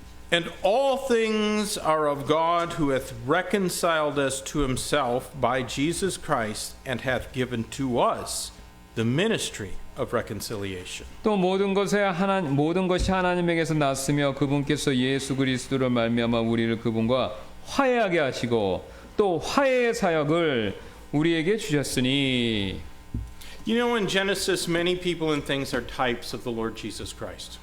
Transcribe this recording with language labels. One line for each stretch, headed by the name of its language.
English: And all things are of God, who hath reconciled us to himself by Jesus Christ, and hath given to us the ministry of reconciliation.
Korean: 또 모든 것이 하나님에게서 났으며 그분께서 예수 그리스도를 말미암아 우리를 그분과 화해하게 하시고 또 화해의 사역을 우리에게 주셨으니.
English: You know, in Genesis, many people and things are types of the Lord Jesus Christ.